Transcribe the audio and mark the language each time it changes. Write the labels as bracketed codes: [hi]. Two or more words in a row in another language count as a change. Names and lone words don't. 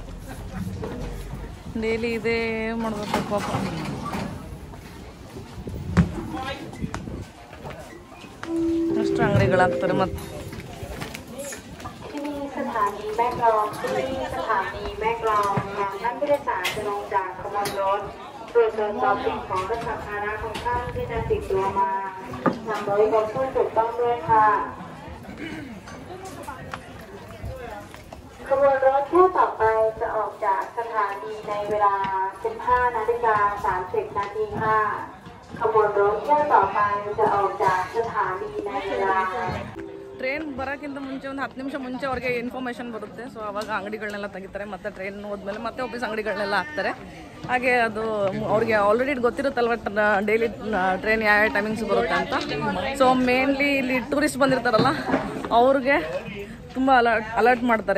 [kn] ಡೈಲಿ ಇದೇ ಮಾಡ್ಬೇಕು ಪಾಪ. ಅಷ್ಟು ಅಂಗಡಿಗಳಾಗ್ತಾರೆ. ಮತ್ತೆ [th] สถานีแม่กลองทางท่านผู้โดยสารจะลงจากขบวนรถโดยตรวจสอบสิ่งของและสัมภาระของท่านที่จะติดตัวมานำบริการผู้ถูกต้องด้วยค่ะขบวนรถเที่ยวต่อไปจะออกจากสถานีในเวลา 15:30 นาทีค่ะขบวนรถเที่ยวต่อไปจะออกจากสถานีในเวลา [kn] ಟ್ರೈನ್ ಬರೋಕ್ಕಿಂತ ಮುಂಚೆ ಒಂದು 10 ನಿಮಿಷ ಮುಂಚೆ ಅವ್ರಿಗೆ ಇನ್ಫಾರ್ಮೇಷನ್ ಬರುತ್ತೆ. ಸೊ ಅವಾಗ ಅಂಗಡಿಗಳನ್ನೆಲ್ಲ ತೆಗಿತಾರೆ. ಮತ್ತೆ ಟ್ರೈನ್ ಹೋದ್ಮೇಲೆ ಮತ್ತೆ ವಾಪಸ್ ಅಂಗಡಿಗಳನ್ನೆಲ್ಲ ಹಾಕ್ತಾರೆ. ಹಾಗೆ ಅದು ಅವ್ರಿಗೆ ಆಲ್ರೆಡಿ ಗೊತ್ತಿರುತ್ತಲ್ವ ಡೈಲಿ ಟ್ರೈನ್ ಯಾವ ಟೈಮಿಂಗ್ಸ್ ಬರುತ್ತೆ ಅಂತ. ಸೊ ಮೇನ್ಲಿ ಇಲ್ಲಿ ಟೂರಿಸ್ಟ್ ಬಂದಿರ್ತಾರಲ್ಲ ಅವ್ರಿಗೆ ತುಂಬ ಅಲರ್ಟ್ ಮಾಡ್ತಾರೆ.